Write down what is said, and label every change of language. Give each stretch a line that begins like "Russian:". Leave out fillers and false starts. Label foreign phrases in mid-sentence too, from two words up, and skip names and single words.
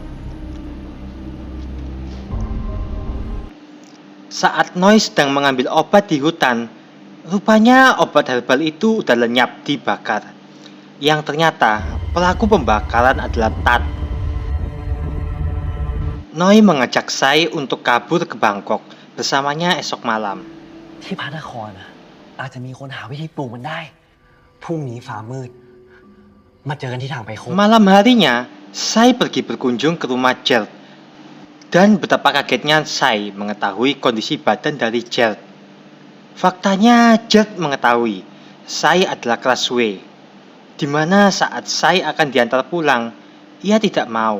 Indonesian: Saat Noi sedang mengambil obat di hutan, rupanya obat herbal itu udah lenyap dibakar. Yang ternyata pelaku pembakaran adalah Tat. Noi mengajak Sai untuk kabur ke Bangkok bersamanya esok malam.
Thai: ที่พระนครนะอาจจะมีคนหาวิธีปลูกมันได้ พรุ่งนี้ฟ้ามืด มาเจอกันที่ทางไปโคก
Indonesian: Malam harinya, Sai pergi berkunjung ke rumah Jet. Dan betapa kagetnya Sai mengetahui kondisi badan dari Jet. Faktanya Jet mengetahui Sai adalah Crossway, di mana saat Sai akan diantar pulang, ia tidak mau.